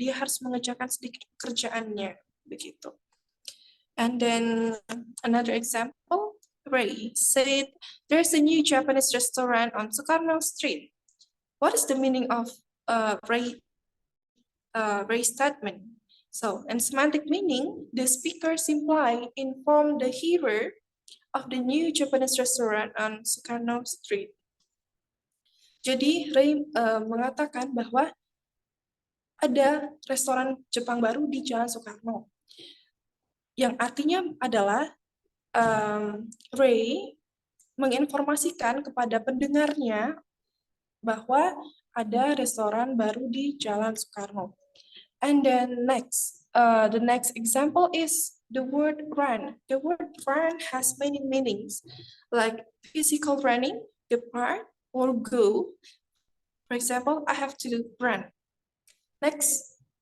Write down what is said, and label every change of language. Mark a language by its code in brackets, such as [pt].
[id] Dia harus mengerjakan sedikit pekerjaannya, begitu. [en] And then another example, Ray said, there's a new Japanese restaurant on Sukarno Street. What is the meaning of Ray's statement? So, in semantic meaning, the speakers imply inform the hearer of the new Japanese restaurant on Sukarno Street. [id] Jadi, Ray mengatakan bahwa ada restoran Jepang baru di Jalan Soekarno. Yang artinya adalah Ray menginformasikan kepada pendengarnya bahwa ada restoran baru di Jalan Soekarno. [en] And then next, the next example is the word run. The word run has many meanings, like physical running, depart, or go. For example, I have to run. Next.